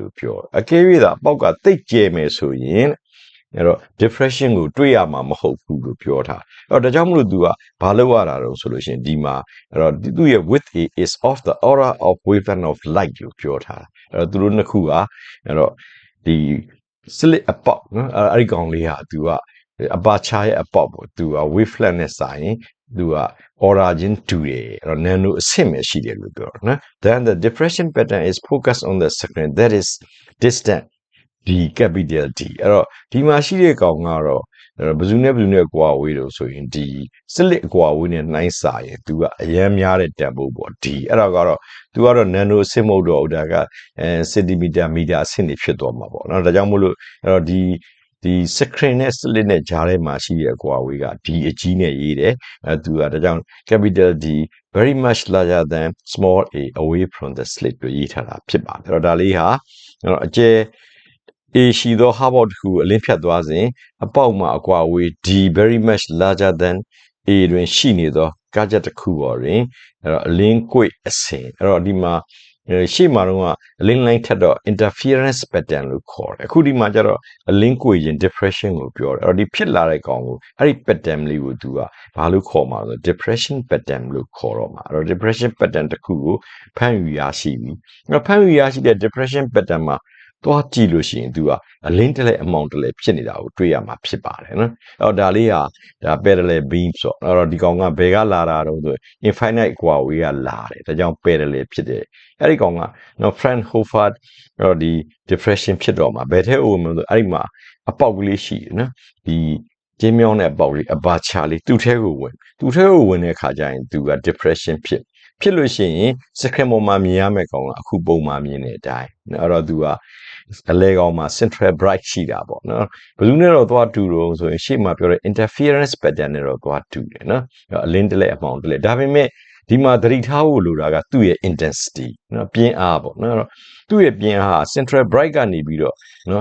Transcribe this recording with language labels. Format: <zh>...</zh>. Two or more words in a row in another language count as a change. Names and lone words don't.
<my>လို့ပြောအကယ်၍သာအပေါက်ကတိတ်ကျဲမယ်ဆိုရင်အဲ့တော့ depression ကိုတွေ့ရမှာမဟုတ်ဘူးလို့ပြောထားအဲ့တော့ဒါကြောင့်မလို့သူကဘာလုပ်ရတာတော့ဆိုလို့ရှိရင်ဒီမှာအဲ့တော့သူ့ရဲ့</my> <en>width is of the order of wavelength of light</en> <my>လို့ပြောထားအဲ့ တော့သူတို့နှစ်ခုကအဲ့တော့ဒီ slit အပေါက်နော်အဲ့ဒီကောင်လေးဟာသူက aperture ရဲ့အပေါက်ပေါ့သူက wavelength နဲ့စာရင်သူက origin တူတယ်အဲ့တော့ nano အဆင့်ပဲရှိတယ်လို့ ပြောတာနော်</my> <en>then the diffraction pattern is focused on the screen that is distant d capital D</en> <my>အဲ့တော့ဒီမှာရှိတဲ့ကောင်ကတော့ဘယ်သူနဲ့ကွာဝေး လို့ဆိုရင်ဒီ slit ကွာဝေးနဲ့နှိုင်းစာရင်သူကအရန်များတဲ့တန်ဖိုးပေါ့ D အဲ့တော့ကတော့သူကတော့ nano အဆင့်မဟုတ်တော့ဘူးဒါကစင်တီမီတာမီတာအဆင့်တွေဖြစ်သွားမှာပေါ့နော်ဒါကြောင့်မို့လို့အဲ့တော့ဒီ screen နဲ့ slit နဲ့ဂျားထဲမှာရှိတဲ့အကွာဝေးက D အကြီးနဲ့ရေးတယ်သူကဒါကြောင့်</my> <en>capital D very much larger than small a away from the slit</en> <my>လို့ရေးထားတာဖြစ်ပါတယ်အဲ့တော့ဒါလေးဟာအကျယ် A ရှိသောဟာဘော့တစ်ခုအလင်းဖြတ်သွားစဉ်အပေါက်မှာအကွာအဝေး D</my> <en>very much larger than A</en> <my>တွင်ရှိနေသောကားချက်တစ်ခုပေါ်တွင်အဲ့တော့အလင်းကွေ့အစဉ်အဲ့တော့ဒီမှာရှေ့မှာတော့အလင်းလိုင်းထက်တော့</my> <en>interference pattern</en> <my>လို့ခေါ်တယ်အခုဒီမှာကျတော့အလင်းကွေ့ရင် diffraction ကိုပြောတယ်အဲ့တော့ ဒီဖြစ်လာတဲ့ကောင်ကိုအဲ့ဒီ pattern လေးကိုသူကဘာလို့ခေါ်မှာလဲ</my> <en>diffraction pattern</en> <my>လို့ခေါ်တော့မှာအဲ့တော့</my> <en>diffraction pattern</en> <my>တစ်ခုကိုဖမ်းယူရရှိပြီအဲ့တော့ဖမ်းယူရရှိတဲ့</my> <en>diffraction pattern</en> <my>မှာသွားကြည့်လို့ရှိရင်သူကအလင်း တလဲအမောင်တလဲဖြစ်နေတာကိုတွေ့ရမှာဖြစ်ပါတယ်နော်အဲ့တော့ဒါလေးဟာဒါ</my> <en>parallel beam</en> <my>ဆိုတော့အဲ့တော့ဒီကောင်ကဘယ်ကလာတာတော့ဆို infinite ကွာဝေးကလာတယ်ဒါကြောင့် parallel ဖြစ်တယ်အဲ့ဒီကောင်ကနော် Fraunhofer အဲ့တော့ဒီ diffraction ဖြစ်တော့မှာဘယ်ထဲအိုးမလို့အဲ့ဒီမှာအပေါက်ကလေးရှိတယ်နော်ဒီကျ င်းမြောင်းတဲ့အပေါက်လေး aperture လေးသူ့ထဲကိုဝင်တဲ့အခါကျရင်သူက diffraction ဖြစ်လို့ရှိရင် screen ပေါ်မှာမြင်ရမယ့်ကောင်ကအခုပုံမှာမြင်တဲ့အတိုင်းအဲ့တော့သူကအလဲကောင်မှာ</my> <en>central bright</en> <my>ရှိတာပေါ့နော်ဘယ်သူနဲ့တော့သွားတူတော့ဆိုရင်ရှေ့မှာပြောတဲ့</my> <en>interference pattern</en> <my>နဲ့တော့သွားတူတယ်နော်အလင်းတလဲအမှောင်တလဲဒါပေမဲ့ဒီမှာသတိထားဖို့လိုတာကသူ့ရဲ့ intensity နော်ပြင်းအားပေါ့နော်သူ့ရဲ့ပြင်းအား</my> <en>central bright</en> <my>ကနေပြီးတော့နော်</my>